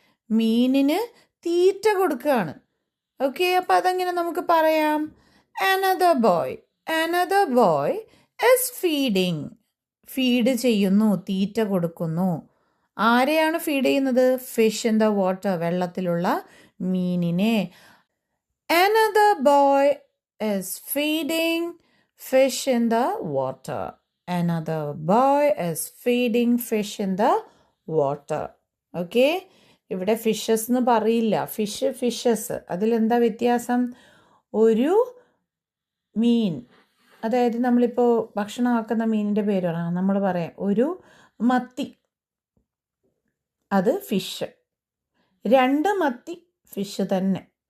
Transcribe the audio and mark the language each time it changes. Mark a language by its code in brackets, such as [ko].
[ml] മീനിന് തീറ്റ കൊടുക്കുകയാണ്. ഓക്കെ, അപ്പം അതെങ്ങനെ നമുക്ക് പറയാം? [en] another boy is feeding. [ml] Feed ചെയ്യുന്നു, തീറ്റ കൊടുക്കുന്നു. ആരെയാണ് ഫീഡ് ചെയ്യുന്നത്? [en] fish in the water, [ml] വെള്ളത്തിലുള്ള മീനിനെ. [en] another boy is feeding fish in the water. another boy is feeding fish in the water. [ml] Okay, ഇവിടെ ഫിഷസ് എന്ന് പറയില്ല, ഫിഷസ്. അതിലെന്താ വ്യത്യാസം? ഒരു മീൻ, അതായത് നമ്മളിപ്പോൾ ഭക്ഷണമാക്കുന്ന മീനിൻ്റെ പേര് പറയാം. നമ്മൾ പറയാം ഒരു മത്തി. അത് ഫിഷ്. 2 മത്തി ഫിഷ് തന്നെ.